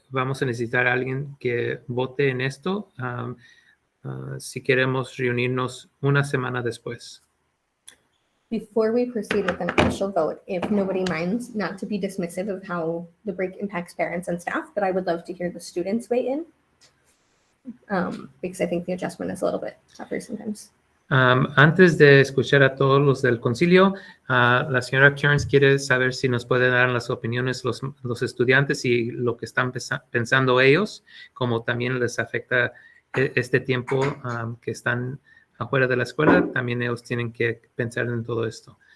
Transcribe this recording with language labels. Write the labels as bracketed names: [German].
[Spanish] vamos a necesitar a alguien que vote en esto si queremos reunirnos una semana después. [English] Before we proceed with an official vote, if nobody minds, not to be dismissive of how the break impacts parents and staff, but I would love to hear the students weigh in. Because I think the adjustment is a little bit tougher sometimes. [Spanish] Antes de escuchar a todos los del concilio, la señora Kearns quiere saber si nos pueden dar las opiniones los estudiantes y lo que están pensando ellos, como también les afecta este tiempo que están afuera de la escuela, también ellos tienen que pensar en todo esto.